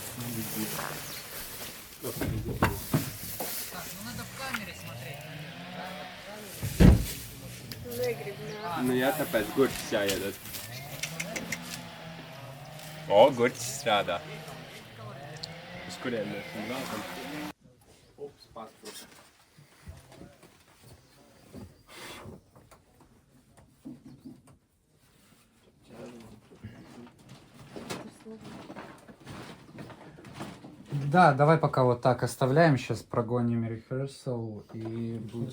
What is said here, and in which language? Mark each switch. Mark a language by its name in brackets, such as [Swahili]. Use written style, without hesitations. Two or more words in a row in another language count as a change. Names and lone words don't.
[Latvian] Nu jā, tāpēc gurķis jāiedod. O, gurķis strādā. Uz kuriem mēs vēlkam? Ups, pasprūs. [Russian] Да, давай пока вот так оставляем, сейчас прогоним rehearsal и будем...